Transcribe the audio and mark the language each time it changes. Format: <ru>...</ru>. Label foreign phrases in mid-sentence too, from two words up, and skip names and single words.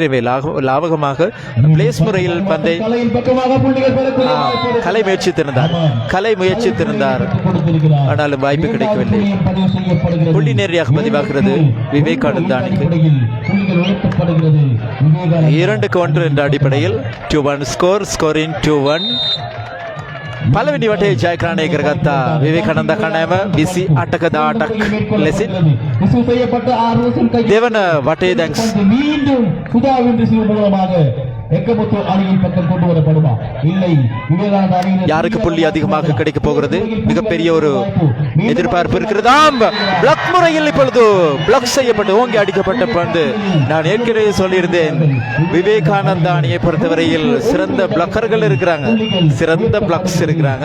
<ta>எனவே லாபகமாக பிளேஸ் முறையில் பந்தை கலை முயற்சித்திருந்தார், ஆனாலும் வாய்ப்பு கிடைக்கவில்லை. புள்ளி நேரடியாக பதிவாகிறது விவேகானந்தா அணிக்கு. 2-1 என்ற அடிப்படையில் 2-1 ஸ்கோரின் 2-1.</ta> <si>පළවෙනි වටේ ජයග්‍රහණය කරගත්තා විවේකානන්ද කණෑම 28ක 18ක් ලෙසින්. දෙවන වටේ දැන්</si> <ta>மீண்டும் சுதாவின் ரிசீவ் மூலமாக எக்கமுத்து அணியின் பக்கம் கொண்டு வரப்படுமா இல்லை விவேகானந்த அணியின் யாருக்கு புள்ளி அதிகமாக கிடைக்க போகிறது? மிகப்பெரிய ஒரு எதிர்பார்ப்பு இருக்கிறது. பிளாக் முறையில் இப்பொழுது பிளாக் செய்யப்பட்டு ஓங்கி அடிக்கப்பட்ட பந்து. நான் ஏற்கனவே சொல்லியிருந்தேன், விவேகானந்தா அணியை பொறுத்தவரையில் சிறந்த பிளக்கர்கள் இருக்கிறாங்க, சிறந்த பிளக்ஸ் இருக்கிறாங்க.</ta>